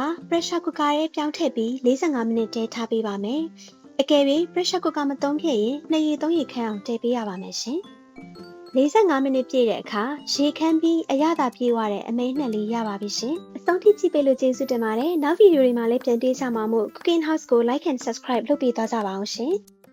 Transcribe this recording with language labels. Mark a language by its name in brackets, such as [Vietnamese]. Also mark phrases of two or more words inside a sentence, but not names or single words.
[English] pressure cooker [Burmese] ထဲပြောင်းထည့်ပြီး45မိနစ်တည်းထားပေးပါမယ်အကယ်၍ [English] pressure cooker [Burmese] မသုံးဖြစ်ရင်2ရေ3ရေခန့်အောင်တည်ပေးရပါမယ်ရှင်45မိနစ်ပြည့်တဲ့အခါရေခမ်းပြီးအရသာပြေးသွားတဲ့အမဲနှစ်လေးရပါပြီရှင်အဆုံးထိကြည့်ပေးလို့ကျေးဇူးတင်ပါတယ်နောက်ဗီဒီယိုတွေမှာလည်းပြန်တွေ့ကြမှာမို့ Cooking House ကို [English] like and subscribe [Burmese] လုပ်ပေးသွားကြပါအောင်ရှင်